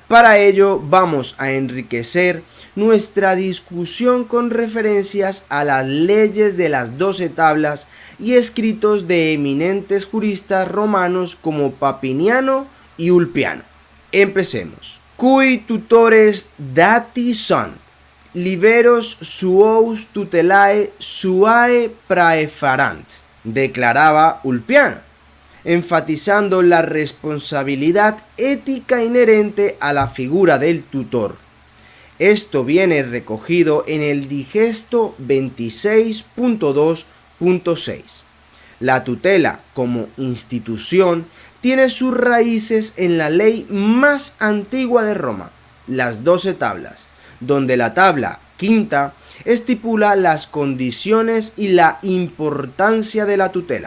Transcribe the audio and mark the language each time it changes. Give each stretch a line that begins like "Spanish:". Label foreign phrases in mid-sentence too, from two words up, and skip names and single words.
Spanish: Para ello vamos a enriquecer nuestra discusión con referencias a las leyes de las 12 tablas y escritos de eminentes juristas romanos como Papiniano y Ulpiano. Empecemos.
Latin: Cui tutores dati sunt, liberos suos tutelae suae praeferant, declaraba Ulpiano,
Spanish: enfatizando la responsabilidad ética inherente a la figura del tutor. Esto viene recogido en el Digesto 26.2.6. La tutela como institución tiene sus raíces en la ley más antigua de Roma, las 12 tablas, donde la tabla quinta estipula las condiciones y la importancia de la tutela.